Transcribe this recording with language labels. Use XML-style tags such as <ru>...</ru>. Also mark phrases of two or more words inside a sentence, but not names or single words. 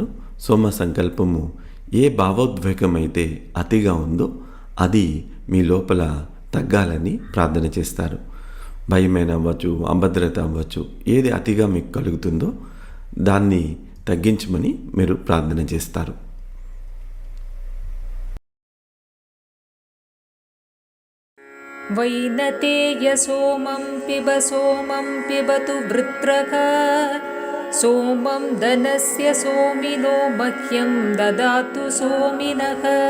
<te>సోమ సంకల్పము ఏ భావోద్వేగం అయితే అతిగా ఉందో అది మీ లోపల తగ్గాలని ప్రార్థన చేస్తారు. భయమైన అవ్వచ్చు, అభద్రత అవ్వచ్చు, ఏది అతిగా మీకు కలుగుతుందో దాన్ని తగ్గించమని మీరు ప్రార్థన చేస్తారు.</te> <sa>वैनतेय सोमं पिबतु वृत्रः सोमं धनस्य सोमिनो मह्यं ददातु सोमिनः</sa>